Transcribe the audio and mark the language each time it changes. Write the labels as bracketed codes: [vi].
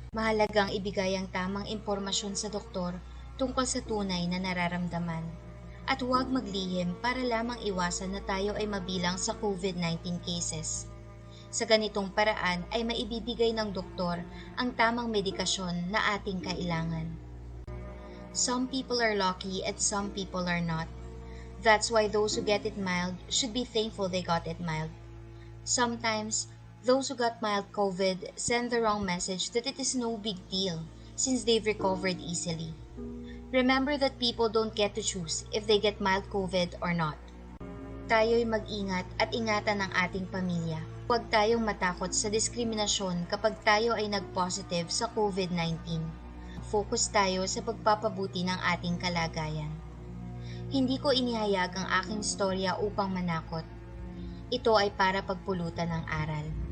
[tl] Mahalagang ibigay ang tamang impormasyon sa doktor tungkol sa tunay na nararamdaman. At huwag maglihim para lamang iwasan na tayo ay mabilang sa COVID-19 cases. Sa ganitong paraan ay maibibigay ng doktor ang tamang medikasyon na ating kailangan. [en] Some people are lucky and some people are not. That's why those who get it mild should be thankful they got it mild. Sometimes, those who got mild COVID send the wrong message that it is no big deal since they've recovered easily. Remember that people don't get to choose if they get mild COVID or not. [tl] Tayo'y mag-ingat at ingatan ang ating pamilya. Huwag tayong matakot sa diskriminasyon kapag tayo ay nag-positive sa COVID-19. Focus tayo sa pagpapabuti ng ating kalagayan. Hindi ko inihayag ang aking storya upang manakot. Ito ay para pagpulutan ng aral.